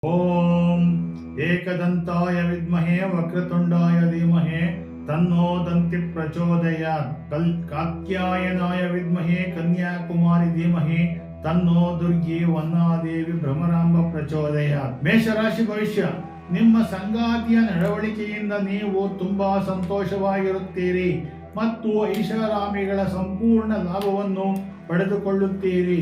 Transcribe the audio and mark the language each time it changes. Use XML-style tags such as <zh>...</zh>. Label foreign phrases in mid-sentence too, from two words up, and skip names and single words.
<sa>ಓಂ ಏಕದಂತಾಯ ವಿದ್ಮಹೇ ವಕ್ರತುಂಡಾಯ ಧೀಮಹಿ ತನ್ನೋ ದಂತಿ ಪ್ರಚೋದಯಾತ್. ಕಾತ್ಯಾಯನಾಯ ವಿದ್ಮಹೇ ಕನ್ಯಾಕುಮಾರಿ ಧೀಮಹಿ ತನ್ನೋ ದುರ್ಗಿ ವನ್ನಾದೇವಿ ಭ್ರಮರಾಂಬ ಪ್ರಚೋದಯಾತ್.</sa> <kn>ಮೇಷರಾಶಿ ಭವಿಷ್ಯ. ನಿಮ್ಮ ಸಂಗಾತಿಯ ನಡವಳಿಕೆಯಿಂದ ನೀವು ತುಂಬಾ ಸಂತೋಷವಾಗಿರುತ್ತೀರಿ ಮತ್ತು ಐಷಾರಾಮಿಗಳ ಸಂಪೂರ್ಣ ಲಾಭವನ್ನು ಪಡೆದುಕೊಳ್ಳುತ್ತೀರಿ.</kn>